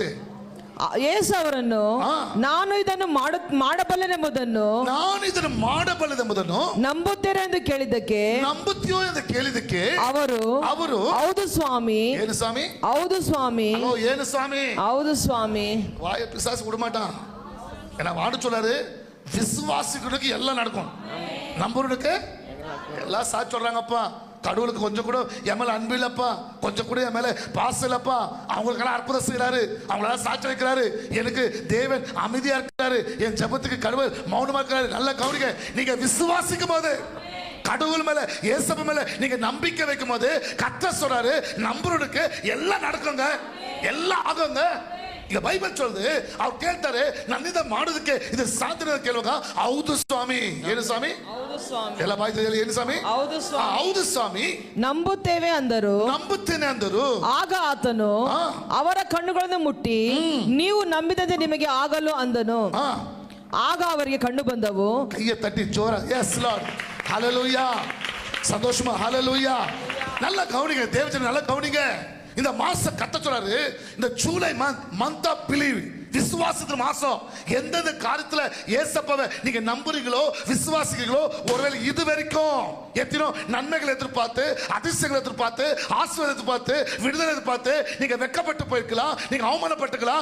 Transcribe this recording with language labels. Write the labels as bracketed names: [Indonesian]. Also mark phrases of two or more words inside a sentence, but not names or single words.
[Kannada] ಯೇಸು ಅವರನ್ನು, ನಾನು ಇದನ್ನು ಮಾಡಬಲ್ಲೆನೆಂಬುದನ್ನು, ನಾನು ಇದನ್ನು ಮಾಡಬಲ್ಲೆನೆಂಬುದನ್ನು ನಂಬುತ್ತೀರಾ ಎಂದು ಕೇಳಿದ್ದಕ್ಕೆ, ನಂಬುತ್ತೀಯೋ ಎಂದು ಕೇಳಿದ್ದಕ್ಕೆ ಅವರು, ಹೌದು ಸ್ವಾಮಿ. ಏನು ಸ್ವಾಮಿ? ಹೌದು ಸ್ವಾಮಿ. ಏನು ಸ್ವಾಮಿ? ಹೌದು ஸ்வாமி. [Tamil] வாய பிசாசு விட மாட்டான். ஏன்னா வாடு சொல்லாரு, விசுவாசிகளுக்கு எல்லாம் நடக்கும், நம்புறதுக்கு எல்லாம் சாட்சி சொல்றாங்கப்பா. கடவுளுக்கு கொஞ்சம் கூட என் மேல அன்பு இல்லப்பா, கொஞ்சம் கூட என் மேல பாசம் இல்லப்பா, அவங்களுக்கெல்லாம் அற்புதம் செய்யறாரு, அவங்களெல்லாம் சாட்சி வைக்கிறாரு, எனக்கு தேவன் அமைதியா இருக்கிறாரு, என் ஜெபத்துக்கு கடவுள் மௌனமா இருக்கிறாரு. நல்ல கவனிங்க, நீங்க விசுவாசிக்கும் போது, கடவுள் மேல இயேசு மேல நீங்க நம்பிக்கை வைக்கும் போது கர்த்தர் சொல்றாரு, நம்புறதுக்கு எல்லாம் நடக்குங்க, எல்லாம் ஆகுங்க. [Kannada] ಈಗ ಬೈಬಲ್ [Tamil] சொல்லுது, அவர் கேட்டாரு, நான் இத [Kannada] ಮಾಡೋದಕ್ಕೆ ಇದು ಸಾಧ್ಯ ಕೇಳುವಾಗ, ಹೌದು ಸ್ವಾಮಿ. ಏನು ಸ್ವಾಮಿ? ಹೌದು ಸ್ವಾಮಿ. ಎಲ್ಲ ಬಾಯಿದಲ್ಲಿ ಏನು ಸ್ವಾಮಿ? ಹೌದು ಸ್ವಾಮಿ. ಹೌದು ಸ್ವಾಮಿ. ನಂಬುತ್ತೇವೆ ಅಂದರು. ನಂಬುತ್ತೇನೆ ಅಂದರು. ಆಗ ಆತನು ಅವರ ಕಣ್ಣುಗಳನ್ನು ಮುಟ್ಟಿ, ನೀವು ನಂಬಿದಂತೆ ನಿಮಗೆ ಆಗಲು ಅಂದನು. ಆಗ ಅವರಿಗೆ ಕಂಡು ಬಂದವು. [Tamil] கையை தட்டி ஜோர [English] yes Lord [Tamil] ஹalleluya. சந்தோஷமா ஹalleluya. நல்ல கவனிங்க தேவஜன, நல்ல கவனிங்க. இந்த மாசம் கத்த சொல்றாரு, இந்த [English] July month of believe, [Tamil] விசுவாசத்தின் மாசம். எந்தெந்த காரியத்துல ஏசப்பாவை நீங்க நம்புறீங்களோ விசுவாசிக்கிறீங்களோ, ஒருவேளை இது வரைக்கும் எத்தனோ நன்மைகளை எதிர்பார்த்து, அதிசயங்களை எதிர்பார்த்து, ஆசீர்வாதத்தை எதிர்பார்த்து, விடுதலை எதிர்பார்த்து நீங்க வெட்கப்பட்டு போயிருக்கலாம், நீங்க அவமானப்பட்டுக்கலாம்.